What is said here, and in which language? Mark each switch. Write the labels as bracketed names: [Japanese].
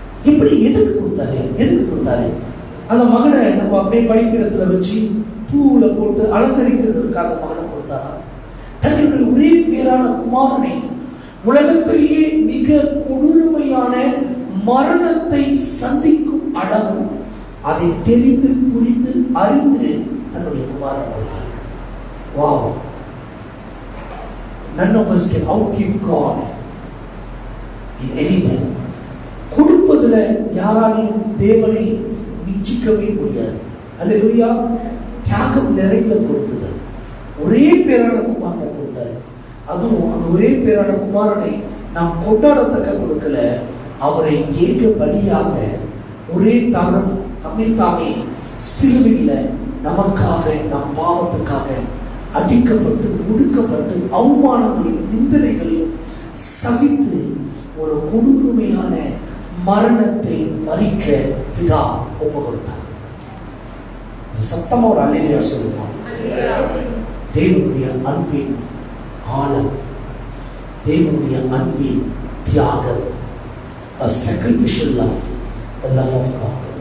[Tamil] இப்படி எதுக்கு கொடுத்தாரு? அந்த மகனை நம்ம அப்படியே பைப்பிடத்துல வச்சு பூவுல போட்டு அலங்கரிக்கிறதுக்காக மகனை கொடுத்தாரா? தன்னுடைய ஒரே பேரான குமாரனை, உலகத்திலேயே மிக கொடூரமையான மரணத்தை சந்திக்கும் அளவு அதை தெரிந்து புரிந்து அறிந்து தன்னுடைய குமாரனை கொடுத்தார். [English] Wow! None of us can outgive God in anything. [Tamil] கொடுப்பதுல யாராலையும் தேவனை மிஞ்சிக்கவே முடியாது. அல்லேலூயா! தியாகம் நிறைந்த கொடுத்தது. ஒரே பேரான குமாரனை கொடுத்தாரு. அதுவும் அந்த ஒரே பேரான குமாரனை நாம் கொண்டாடத்தக்க கொடுக்கல, அவரை ஏக பலியாக ஒரே தானம் தம்மைத்தாமே சிலுவையில நமக்காக, நம் பாவத்துக்காக அடிக்கப்பட்டு ஒடுக்கப்பட்டு அவமானங்களையும் நிந்தனைகளையும் சகித்து ஒரு கொடூரமையான மரணத்தை மறிக்க பிதா ஒப்பு கொடுத்தார். சத்தமா ஒரு அல்லேலூயா சொல்லுவோம். தேவனுடைய அன்பின் ஆழம், தேவனுடைய அன்பின் தியாகம், [English] a sacrificial love, the love of God.